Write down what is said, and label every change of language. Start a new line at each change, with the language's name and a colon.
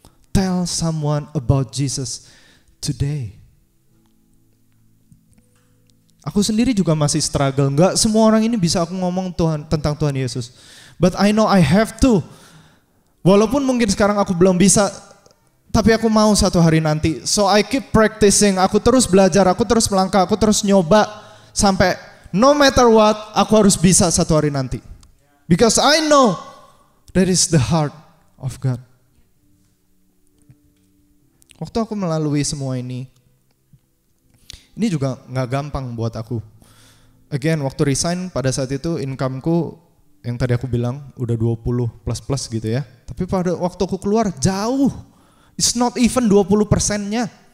English: Tell someone about Jesus today.
Indonesian: Aku sendiri juga masih struggle. Enggak semua orang ini bisa aku ngomong tentang Tuhan Yesus.
English: But I know I have to.
Indonesian: Walaupun mungkin sekarang aku belum bisa, tapi aku mau satu hari nanti.
English: So I keep practicing,
Indonesian: aku terus belajar, aku terus melangkah, aku terus nyoba. Sampai
English: no matter what,
Indonesian: aku harus bisa satu hari nanti.
English: Because I know that is the heart of God.
Indonesian: Waktu aku melalui semua ini juga gak gampang buat aku. Again, waktu resign pada saat itu income-ku yang tadi aku bilang udah 20 plus gitu ya. Tapi pada waktu aku keluar jauh.
English: It's not even
Indonesian: 20%-nya.